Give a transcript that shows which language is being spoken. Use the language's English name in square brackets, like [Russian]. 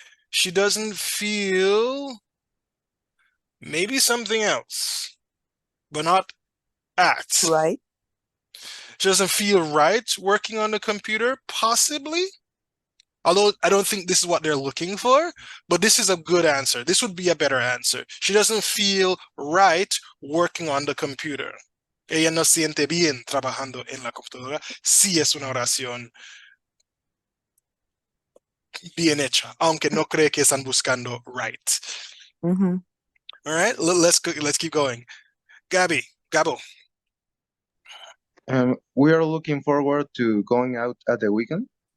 [English] She doesn't feel maybe something else, but not at. Right? She doesn't feel right working on the computer, possibly. Although I don't think this is what they're looking for, but this is a good answer. This would be a better answer. She doesn't feel right working on the computer. [Spanish] Ella no siente bien trabajando en la computadora. Sí es una oración bien hecha, aunque no cree que están buscando right. Mm-hmm. [English] All right, let's keep going. Gabo. We are looking forward to going out at the weekend.